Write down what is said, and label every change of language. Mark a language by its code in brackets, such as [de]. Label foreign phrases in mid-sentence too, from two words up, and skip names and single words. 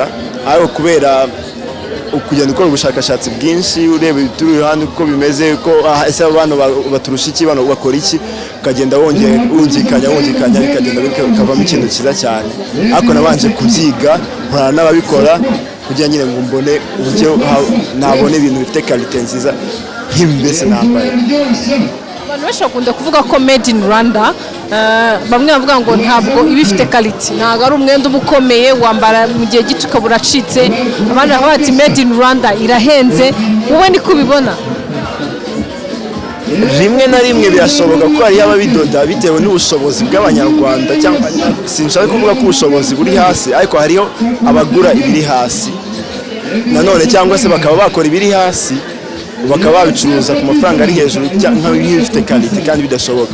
[rw] Ariko kubera ukugenda ukora ubushakashatsi bwinshi, ureba turi hano uko bimeze, ko ese abantu baturusha iki, bano bakora iki, ukagenda wongikanya bikagenda bikavamo ikintu cyiza cyane. Ariko nabanje kubyiga, nkora n'ababikora kugira nyine ngo mbone uburyo nabone ibintu bifite quality nziza nk'imbese nambaye. Abantu benshi bakunda kuvuga ko [en] made in Rwanda, [rw] bamwe bavuga ngo ntabwo ibifite quality, ntabwo ari umwenda ubukomeye wambara mu gihe gito ukabura acitse. Abandi bavuga ati [en] made in Rwanda [rw] irahenze. Wowe ni kubibona? Rimwe na rimwe birashoboka ko hari ababidoda bitewe n'ubushobozi bw'abanyarwanda, cyangwa sinshaka kuvuga ko ubushobozi buri hasi, ariko hariho abagura ibiri hasi nanone, cyangwa se bakaba bakora ibiri hasi bakaba babicuruza ku mafaranga ari hejuru nk'ibifite quality kandi bidashoboka.